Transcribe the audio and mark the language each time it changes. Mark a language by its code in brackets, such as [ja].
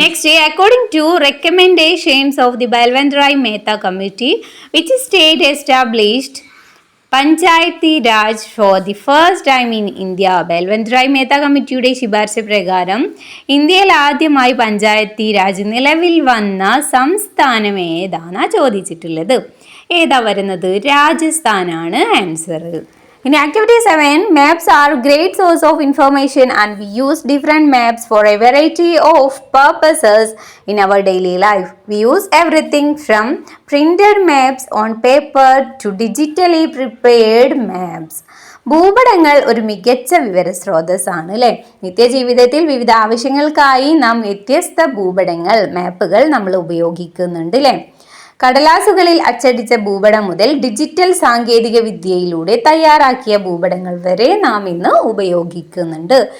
[en] Next, according to recommendations of the Balwantrai Mehta committee which state established panchayati raj for the first time in India. [ml] ബൽവൻറായ് Mehta കമ്മിറ്റിയുടെ ശുപാർശ പ്രകാരം ഇന്ത്യയിൽ ആദ്യമായി പഞ്ചായത്തി രാജ് നിലവിൽ വന്ന സംസ്ഥാനം ഏതാണ് ചോദിച്ചിട്ടുള്ളത്. ഏതാ വരുന്നത്? രാജസ്ഥാനാണ് answer. [en] In activity 7, maps are great source of information and we use different maps for a variety of purposes in our daily life. We use everything from printed maps on paper to digitally prepared maps. [ml] ഭൂപടങ്ങൾ ഒരു മികച്ച വിവര സ്രോതസ്സാണ് അല്ലേ. നിത്യജീവിതത്തിൽ വിവിധ ആവശ്യങ്ങൾക്കായി നാം വ്യത്യസ്ത ഭൂപടങ്ങൾ, മാപ്പുകൾ നമ്മൾ ഉപയോഗിക്കുന്നുണ്ട് അല്ലേ. കടലാസുകളിൽ അച്ചടിച്ച ഭൂപടം മുതൽ ഡിജിറ്റൽ സാങ്കേതിക വിദ്യയിലൂടെ തയ്യാറാക്കിയ ഭൂപടങ്ങൾ വരെ നാം ഇന്ന് ഉപയോഗിക്കുന്നുണ്ട്.